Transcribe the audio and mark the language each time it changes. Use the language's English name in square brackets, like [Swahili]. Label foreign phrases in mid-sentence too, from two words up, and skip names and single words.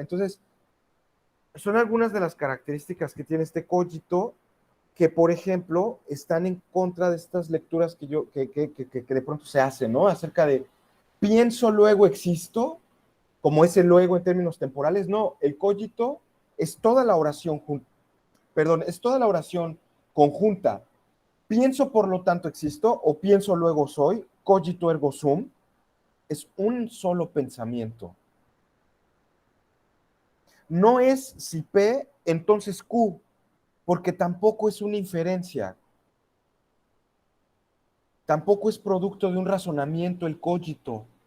[Spanish] Entonces, son algunas de las características que tiene este cogito que, por ejemplo, están en contra de estas lecturas que de pronto se hacen, ¿no? Acerca de pienso, luego existo, como ese luego en términos temporales. No, el cogito es toda la oración, perdón, es toda la oración conjunta. Pienso, por lo tanto, existo, o pienso, luego soy, [Latin] cogito ergo sum, [Spanish] es un solo pensamiento. No es si P, entonces Q, porque tampoco es una inferencia, tampoco es producto de un razonamiento el cogito.